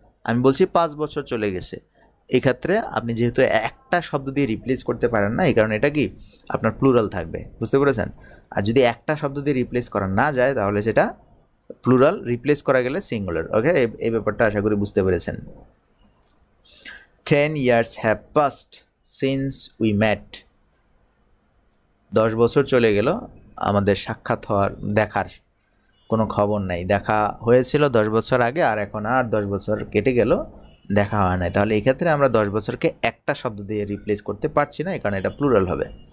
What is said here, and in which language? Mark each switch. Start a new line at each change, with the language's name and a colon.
Bangla: আমি বলছি 5 বছর চলে গেছে। এক্ষেত্রে আপনি যেহেতু একটা শব্দ দিয়ে রিপ্লেস করতে পারেন না, এই কারণে এটা কি আপনার প্লুরাল থাকবে, বুঝতে পেরেছেন। আর যদি একটা শব্দ দিয়ে রিপ্লেস করা না যায় তাহলে সেটা প্লুরাল, রিপ্লেস করা গেলে সিঙ্গুলার। ওকে, এই ব্যাপারটা আশা করি বুঝতে পেরেছেন।
English: 10 years have passed since we met.
Bangla: 10 বছর চলে গেল আমাদের সাক্ষাৎ হওয়ার, দেখার কোনো খবর নাই। দেখা হয়েছিল 10 বছর আগে, আর এখন আর 10 বছর কেটে গেল, দেখা হয় নাই। তাহলে এই ক্ষেত্রে আমরা 10 বছরকে একটা শব্দ দিয়ে রিপ্লেস করতে পারছি না, এই কারণে এটা প্লুরাল হবে।